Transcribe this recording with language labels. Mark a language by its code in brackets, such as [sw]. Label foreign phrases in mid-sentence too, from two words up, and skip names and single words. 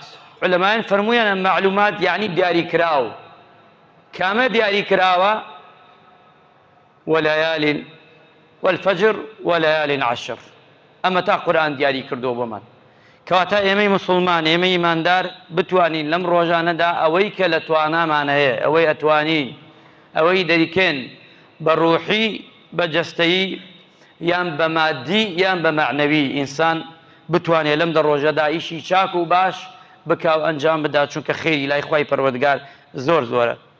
[ckb] علماء فرمونا [ar] معلومات يعني [ckb] دياري كراو كما دياري كراوة [ar] وليالي والفجر وليال عشر. [ckb] ئەمە تا قورآن دیاری کردو بۆمان کەواتە ئێمەی مسلمان ئێمەی ئیماندار بتوانین لەم ڕۆژانەدا ئەوەی کە لە توانامان هەیە ئەوەی ئەتوانین ئەوەی دەریکەن بە ڕوحی بە جەستەیی یان بە مادی یان بە معنەوی ئینسان بتوانێت لەم دە ڕۆژەدا ئیشی چاک و باش بکاو ئەنجام بدا چونکە خێری لای خوای پەروەردگار زۆر زۆرە.